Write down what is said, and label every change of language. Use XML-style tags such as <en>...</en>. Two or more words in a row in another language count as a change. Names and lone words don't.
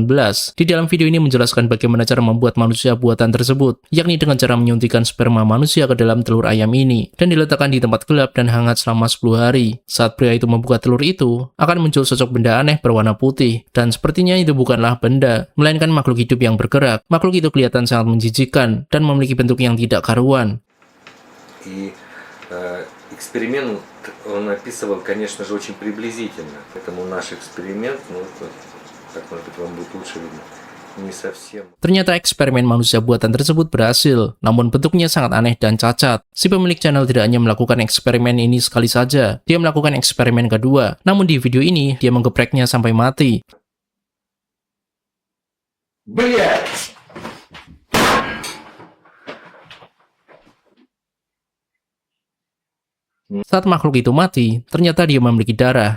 <id>Di dalam video ini menjelaskan bagaimana cara membuat manusia buatan tersebut, yakni dengan cara menyuntikkan sperma manusia ke dalam telur ayam ini, dan diletakkan di tempat gelap dan hangat selama 10 hari. Saat pria itu membuka telur itu, akan muncul sosok benda aneh berwarna putih, dan sepertinya itu bukanlah benda, melainkan makhluk hidup yang bergerak. Makhluk itu kelihatan sangat menjijikan, dan memiliki bentuk yang tidak karuan.</id> <ru>И эксперимент он описывал, конечно же, очень приблизительно. Поэтому наш эксперимент, ну, так, может быть, вам будет лучше видно.</ru> <id>Ternyata eksperimen manusia buatan tersebut berhasil, namun bentuknya sangat aneh dan cacat. Si pemilik channel tidak hanya melakukan eksperimen ini sekali saja, dia melakukan eksperimen kedua. Namun di video ini, dia menggepreknya sampai mati. Saat makhluk itu mati, ternyata dia memiliki darah.</id>